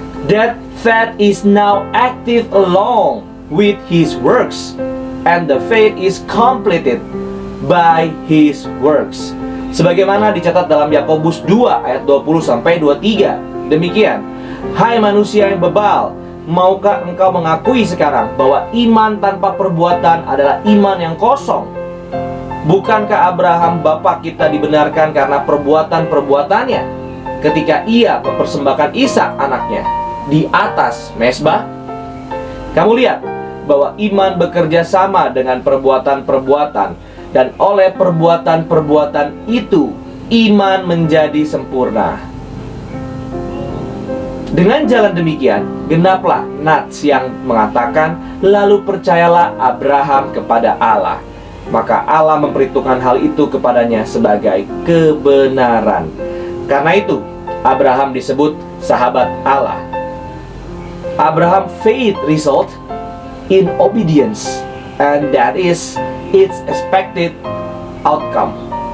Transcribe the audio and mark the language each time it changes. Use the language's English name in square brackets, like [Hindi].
[English] That faith is now active along with his works, and the faith is completed by his works. [Indonesian] Sebagaimana dicatat dalam Yakobus 2 ayat 20-23. Demikian, hai manusia yang bebal, maukah engkau mengakui sekarang bahwa iman tanpa perbuatan adalah iman yang kosong? Bukankah Abraham bapak kita dibenarkan karena perbuatan-perbuatannya ketika ia mempersembahkan Ishak anaknya di atas mezbah? Kamu lihat bahwa iman bekerja sama dengan perbuatan-perbuatan, dan oleh perbuatan-perbuatan itu iman menjadi sempurna. Dengan jalan demikian, genaplah nats yang mengatakan, lalu percayalah Abraham kepada Allah. Maka Allah memperhitungkan hal itu kepadanya sebagai kebenaran. Karena itu, Abraham disebut sahabat Allah. [English] Abraham faith result in obedience, and that is its expected outcome.